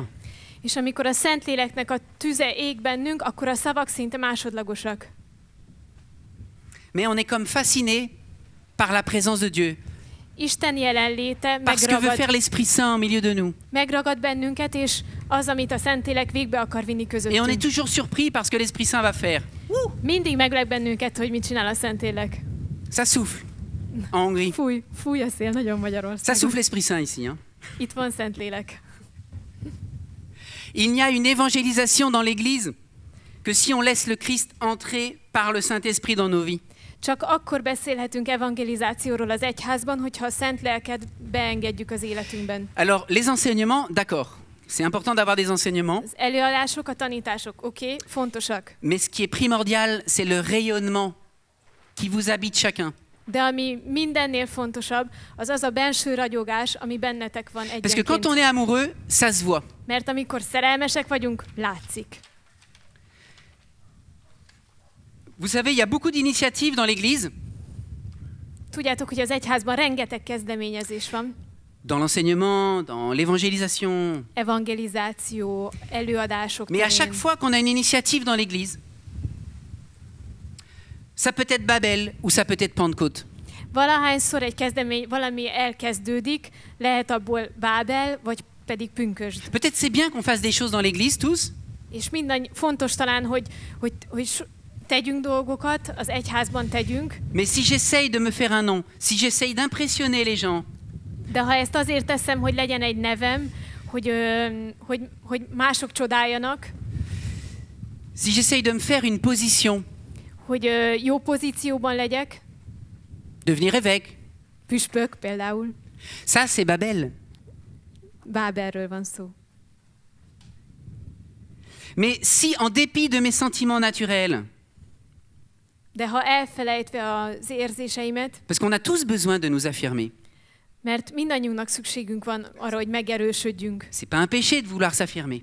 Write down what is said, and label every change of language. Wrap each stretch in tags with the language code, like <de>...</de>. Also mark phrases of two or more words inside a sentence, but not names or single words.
<hu>És amikor a Szentléleknek a tüze ég bennünk, akkor a szavak szinte másodlagosak.</hu> <fr>Mais on est comme fasciné par la présence de Dieu.</fr> <hu>Isten jelenléte</hu> <fr>Parce que veut faire l'Esprit Saint au milieu de nous.</fr> <hu>megragad bennünket, és az, amit a Szentlélek végbe akar vinni</hu> <fr>Et on est</fr> <hu>közöttünk.</hu> <fr>toujours surpris parce que l'Esprit Saint va faire.</fr> <hu>Mindig meglep bennünket, hogy mit csinál a Szentlélek.</hu> <fr>Ça souffle en Hongrie.</fr> <hu>Fúj a szél, nagyon</hu> <fr>Ça</fr> <hu>Magyarországon.</hu> <fr>souffle l'Esprit Saint ici. Hein.</fr> <hu>Itt van Szentlélek.</hu> <fr>Il n'y a une évangélisation dans l'Église que si on laisse le Christ entrer par le Saint-Esprit dans nos vies.</fr> <hu>Csak akkor beszélhetünk evangelizációról az egyházban, hogyha a Szent Lelket beengedjük az életünkben.</hu> <fr>Alors, les enseignements, d'accord. C'est important d'avoir des enseignements.</fr> <hu>Az előadások, a tanítások, oké, fontosak.</hu> <fr>Mais ce qui est primordial, c'est le rayonnement qui vous habite chacun.</fr> <hu>De ami mindennél fontosabb, az a belső ragyogás, ami bennetek van</hu> <fr>Parce que quand</fr> <hu>egyenként.</hu> <fr>on est amoureux, ça se voit.</fr> <hu>Mert amikor szerelmesek vagyunk, látszik.</hu> <fr>Vous savez, il y a beaucoup d'initiatives dans l'Église,</fr> <hu>Tudjátok, hogy az egyházban rengeteg kezdeményezés van.</hu> <fr>dans l'enseignement, dans l'évangélisation.</fr> <hu>Evangelizáció, előadások</hu> <fr>Mais à chaque</fr> <hu>terén.</hu> <fr>fois qu'on a une initiative dans l'Église, ça peut être Babel ou ça peut être Pentecôte.</fr> <hu>Valahányszor egy valami elkezdődik, lehet abból Bábel, vagy pedig pünkösd.</hu> <fr>Peut-être c'est bien qu'on fasse des choses dans l'Église tous,</fr> <hu>És fontos talán, hogy tegyünk dolgokat, az egyházban tegyünk,</hu> <fr>mais si j'essaye de me faire un nom, si j'essaye d'impressionner les gens,</fr> <hu>de ha ezt azért teszem, hogy legyen egy nevem, hogy mások csodáljanak,</hu> <fr>si j'essaye de me faire une position,</fr> <hu>hogy jó pozícióban legyek,</hu> <fr>devenir évêque.</fr> <hu>püspök például.</hu> <fr>Ça, c'est Babel.</fr> <hu>Bábelről van szó.</hu> <fr>Mais si, en dépit de mes sentiments naturels,</fr> <hu>De ha elfelejtve az érzéseimet,</hu> <fr>parce qu'on a tous besoin de nous affirmer,</fr> <hu>mert mindannyiunknak szükségünk van arra, hogy megerősödjünk,</hu> <fr>c'est pas un péché de vouloir s'affirmer.</fr>